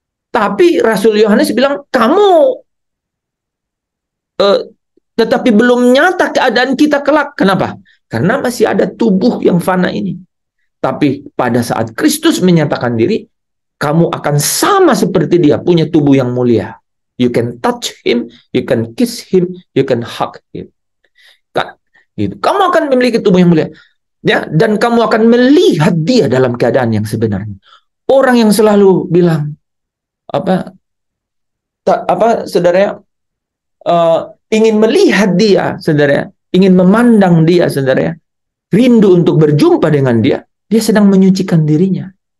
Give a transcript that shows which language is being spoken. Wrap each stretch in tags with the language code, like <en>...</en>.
<id>Tapi Rasul Yohanes bilang, kamu tetapi belum nyata keadaan kita kelak. Kenapa? Karena masih ada tubuh yang fana ini. Tapi pada saat Kristus menyatakan diri, kamu akan sama seperti Dia, punya tubuh yang mulia.</id> <en>You can touch Him, you can kiss Him, you can hug Him.</en> <id>Gitu. Kamu akan memiliki tubuh yang mulia. Ya, dan kamu akan melihat Dia dalam keadaan yang sebenarnya. Orang yang selalu bilang saudara, ingin melihat Dia, saudara, ingin memandang Dia, saudara, rindu untuk berjumpa dengan Dia, dia sedang menyucikan dirinya.</id>